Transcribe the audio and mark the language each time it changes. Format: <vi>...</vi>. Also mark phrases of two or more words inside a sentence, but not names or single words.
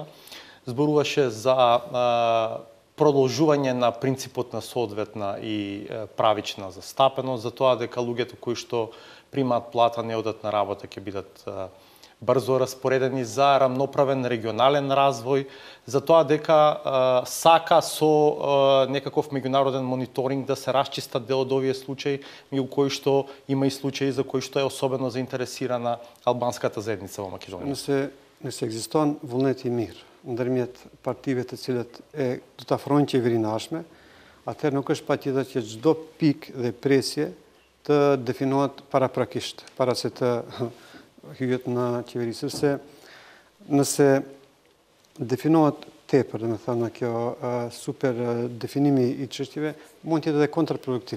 <mk>Зборуваше за продолжување на принципот на соодветна и правична застапеност, за тоа дека луѓето кои што примаат плата не одат на работа ќе бидат брзо распоредени за рамноправен регионален развој, за тоа дека сака со некаков меѓународен мониторинг да се расчистат дел од овие случаи, меѓу кои што има и случаи за кои што е особено заинтересирана албанската заедница во Македонија.</mk> <sq>Nëse ekziston vullneti i mirë ndërmjet partive të cilat do të afrojnë qeverinë ardhshme, atëherë nuk është patjetër që çdo pikë dhe presje të definohet paraprakisht, para se të hyjet në qeveri, sepse nëse definohet tepër, domethënë kjo super definimi i çështjeve, mund të jetë edhe kontraproduktiv.</sq>